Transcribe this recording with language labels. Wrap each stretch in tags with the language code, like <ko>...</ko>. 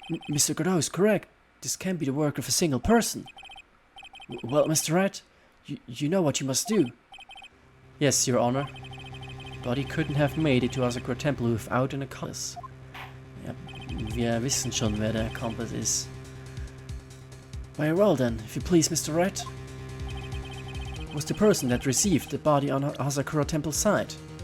<en>Mr. Godot is correct. This can't be the work of a single person. Well, Mr. Wright, you know what you must do. Yes, Your Honor. Body couldn't have made it to Asakura Temple without an accomplice.</en> <de>Ja, wir wissen schon, wer der Accomplice ist.</de> <en>Very well then, if you please, Mr. Wright. Was the person that received the body on Asakura Temple side?</en>